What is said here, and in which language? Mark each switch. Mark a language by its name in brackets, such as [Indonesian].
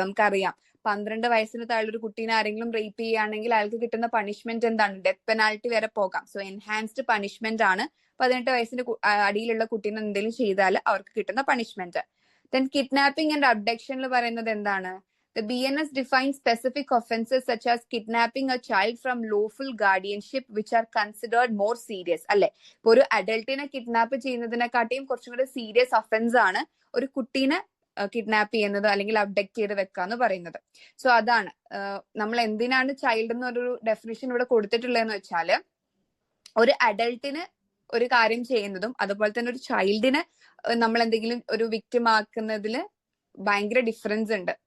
[Malayalam] നമുക്കറിയാം 12 വയസ്സിന് താഴെ ഒരു കുട്ടീനെ ആരെങ്കിലും റേപ്പ് ചെയ്യുകയാണെങ്കിൽ അയാൾക്ക് കിട്ടുന്ന പണിഷ്മെന്റ് എന്താണ്? [English] death penalty [Malayalam] വരെ പോകാം. [English] so enhanced punishment [Malayalam] ആണ് 18 വയസ്സിന് അടിയിലുള്ള കുട്ടീനെ എന്തെങ്കിലും ചെയ്താൽ അവർക്ക് കിട്ടുന്ന പണിഷ്മെന്റ്. [English] then kidnapping and അബ്ഡക്ഷനിൽ [Malayalam] പറയുന്നത് എന്താണ്? [English] The BNS defines specific offences such as kidnapping a child from lawful guardianship which are considered more serious. [Malayalam] അല്ലെ, ഇപ്പൊ ഒരു അഡൽട്ടിനെ കിഡ്നാപ്പ് ചെയ്യുന്നതിനെക്കാട്ടിയും കുറച്ചും കൂടെ സീരിയസ് ഒഫൻസ് ആണ് ഒരു കുട്ടീനെ കിഡ്നാപ്പ് ചെയ്യുന്നത് അല്ലെങ്കിൽ അബ്ഡക്ട് ചെയ്ത് വെക്കാന്ന് പറയുന്നത്. സോ അതാണ് നമ്മൾ എന്തിനാണ് ചൈൽഡ് എന്നൊരു ഡെഫിനിഷൻ ഇവിടെ കൊടുത്തിട്ടുള്ളതെന്ന് വെച്ചാല് ഒരു അഡൽട്ടിന് ഒരു കാര്യം ചെയ്യുന്നതും അതുപോലെ തന്നെ ഒരു ചൈൽഡിനെ നമ്മൾ എന്തെങ്കിലും ഒരു വിക്ടിം ആക്കുന്നതിൽ ഭയങ്കര ഡിഫറൻസ് ഉണ്ട്.